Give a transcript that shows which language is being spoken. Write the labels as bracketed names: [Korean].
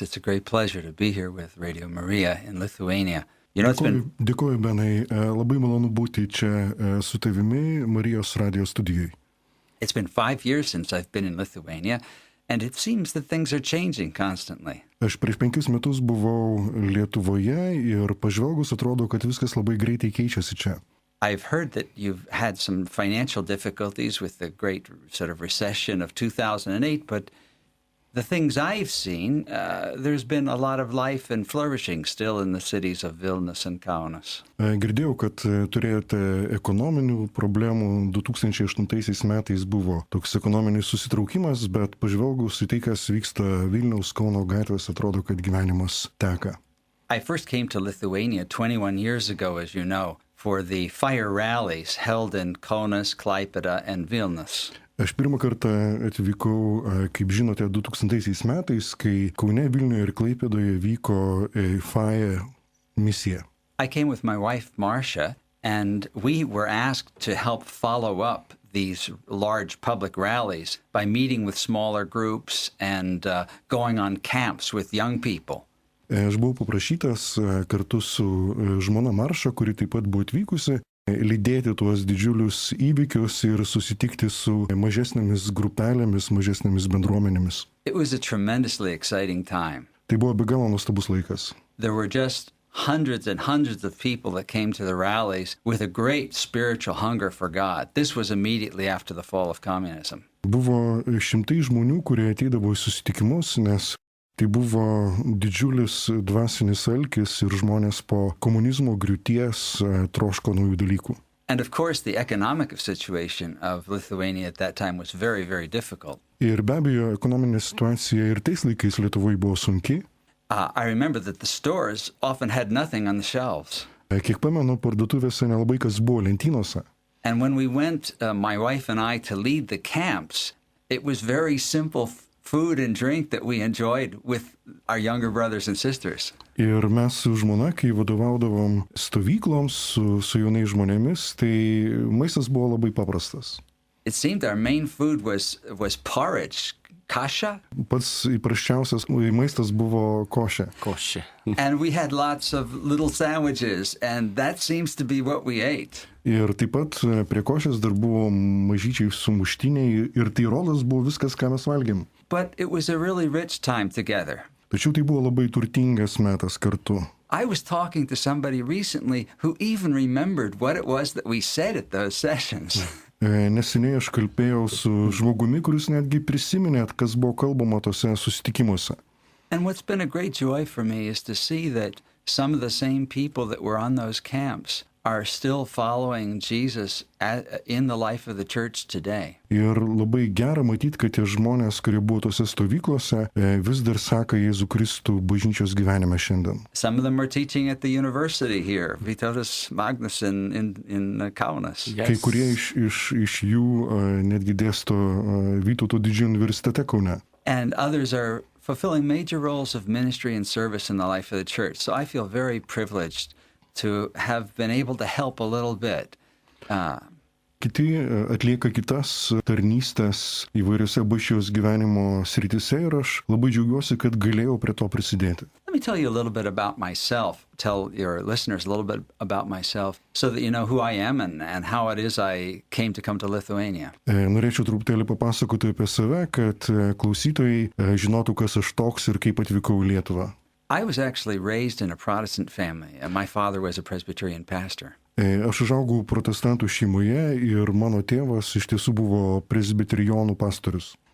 [English] It's a great pleasure to be here with Radio Maria in Lithuania. [Lithuanian] Dėkuoju, Benai. Labai malonu būti čia su tavimi Marijos radijo studijoje. [English] It's been 5 years since I've been in Lithuania, and it seems that things are changing constantly. [Lithuanian] Aš prieš 5 metus buvau Lietuvoje ir pažvelgus atrodo, kad viskas labai greitai keičiasi čia. [English] I've heard that you've had some financial difficulties with the great sort of recession of 2008, but the things I've seen, there's been a lot of life and flourishing still in the cities of Vilnius and Kaunas. [Lithuanian] Girdėjau, kad turėjote ekonominių problemų. 2008 metais buvo toks ekonominis susitraukimas, bet pažvelgus į tai, kas vyksta Vilniaus Kauno gatvės, atrodo, kad gyvenimas teka. [English] I first came to Lithuania 21 years ago, as you know, for the fire rallies held in Kaunas, Klaipėda and Vilnius. [Lithuanian] Aš pirmą kartą atvykau, kaip žinote, 2000 metais, kai Kaune, Vilniuje ir Klaipėdoje vyko FIRE misija. [English] I came with my wife, Marcia, and we were asked to help follow up these large public rallies by meeting with smaller groups and going on camps with young people. [Lithuanian] Aš buvau paprašytas kartu su žmona Marša, kuri taip pat buvo atvykusi, lydėti tuos didžiulius įvykius ir susitikti su mažesnėmis grupelėmis, mažesnėmis bendruomenėmis. [English] It was a tremendously exciting time. [Lithuanian] Tai buvo be galo nuostabus laikas. [English] There were just hundreds and hundreds of people that came to the rallies with a great spiritual hunger for God. This was immediately after the fall of communism. [Lithuanian] Buvo šimtai žmonių, kurie ateidavo į susitikimus, nes tai buvo didžiulis dvasinis alkis ir žmonės po komunizmo griūties troško naujų dalykų. [English] And of course the economic situation of Lithuania at that time was very, very difficult. [Lithuanian] Ir be abejo, ekonominė situacija ir tais laikais Lietuvoje buvo sunki. [English] I remember that the stores often had nothing on the shelves. [Lithuanian] Kiek pamenu, parduotuvėse nelabai kas buvo lentynose. [English] And when we went, my wife and I, to lead the camps, it was very simple food and drink that we enjoyed with our younger brothers and sisters. [Lithuanian] Ir mes su žmona, kai vadovaudavom stovykloms su jaunais žmonėmis, tai maistas buvo labai paprastas. [English] It seemed our main food was porridge, kasha. [Lithuanian] Pats įprasčiausias maistas buvo košė. Košė. [English] And we had lots of little sandwiches, and that seems to be what we ate. [Lithuanian] Ir taip pat prie košės dar buvo mažyčiai sumuštiniai ir tai rolas buvo viskas, ką mes valgėm. [English] But it was a really rich time together. [Lithuanian] Tačiau tai buvo labai turtingas metas kartu. [English] I was talking to somebody recently who even remembered what it was that we said at those sessions. [Lithuanian] Neseniai aš kalbėjau su žmogumi, kuris netgi prisiminė, kas buvo kalbama tose susitikimuose. [English] And what's been a great joy for me is to see that some of the same people that were on those camps are still following Jesus in the life of the church today. [Lithuanian] Ir labai gera matyti, kad tie žmonės, kurie buvo tose stovyklose, vis dar seka Jėzų Kristų bažnyčios gyvenime šiandien. [English] Some of them are teaching at the university here, Vytautas Magnusson in Kaunas. Yes. [Lithuanian] Kai kurie iš jų netgi dėsto Vytauto didžiojo universitete Kaune. [English] And others are fulfilling major roles of ministry and service in the life of the church. So I feel very privileged to have been able to help a little bit. [Lithuanian] Kiti atlieka kitas tarnystės įvairiose bažnyčios gyvenimo srityse ir aš labai džiaugiuosi, kad galėjau prie to prisidėti. [English] Let me tell you a little bit about myself, tell your listeners a little bit about myself so that you know who I am and how it is I came to Lithuania. [Lithuanian] Norėčiau truputėlį papasakoti apie save, kad klausytojai žinotų, kas aš toks ir kaip atvykau į Lietuvą. [English] I was actually raised in a Protestant family, and my father was a Presbyterian pastor. [Lithuanian] Aš užaugau protestantų šeimoje ir mano tėvas iš tiesų buvo presbiterijonų pastorius.